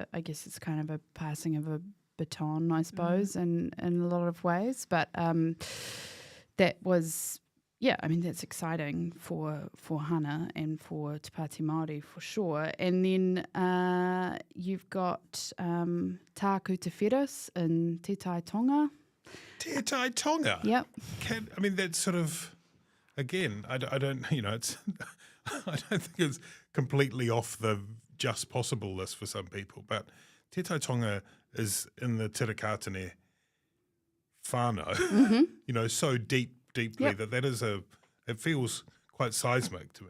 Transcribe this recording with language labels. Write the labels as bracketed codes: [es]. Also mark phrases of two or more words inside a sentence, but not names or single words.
[en] I guess it's kind of a passing of a baton, I suppose, in a lot of ways. But that was, that's exciting for Hana and for Te Pāti Māori for sure. And then you've got Tāku Te Wheras in Te Tai Tonga. Te Tai Tonga? Yep. That's sort of, again, I don't, it's... I don't think it's completely off the just possible list for some people, but Te Tai Tonga is in the Tirakatane whānau, so deeply that is it feels quite seismic to me.